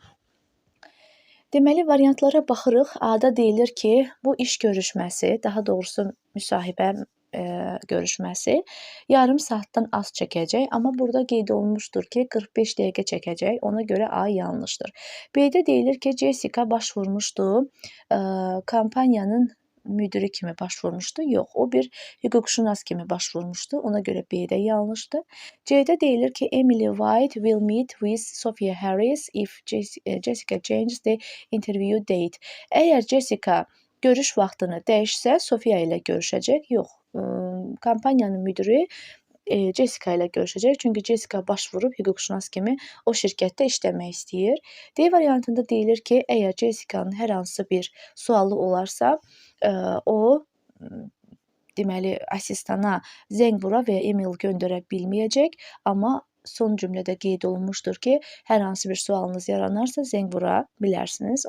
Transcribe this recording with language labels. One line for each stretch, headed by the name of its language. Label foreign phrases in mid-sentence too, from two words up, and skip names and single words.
Azerbaijani: Deməli variantlara baxırıq. A-da deyilir ki, bu iş görüşməsi, daha doğrusu müsahibə görüşməsi yarım saatdan az çəkəcək, amma burada qeyd olunmuşdur ki, 45 dəqiqə çəkəcək. Ona görə A yanlışdır. B-də deyilir ki, Jessica başvurmuşdu, kampaniyanın müdiri kimi başvurmuşdu. Yox, o bir hüquqşünas kimi başvurmuşdu. Ona görə B-də yanlışdır. C-də deyilir ki,
English: Emily White will meet with Sophia Harris if Jessica changes the interview date.
Azerbaijani: Əgər Jessica görüş vaxtını dəyişsə, Sophia ilə görüşəcək. Yox, kampaniyanın müdiri Jessica ilə görüşəcək. Çünki Jessica başvurub hüquqşünas kimi o şirkətdə işləmək istəyir. D variantında deyilir ki, əgər Jessica'nın hər hansı bir sualı olarsa, o deməli assistana zəng vura və ya e-mail göndərə bilməyəcək, amma son cümlədə qeyd olunmuşdur ki, hər hansı bir sualınız yaranarsa zəng vura bilərsiniz.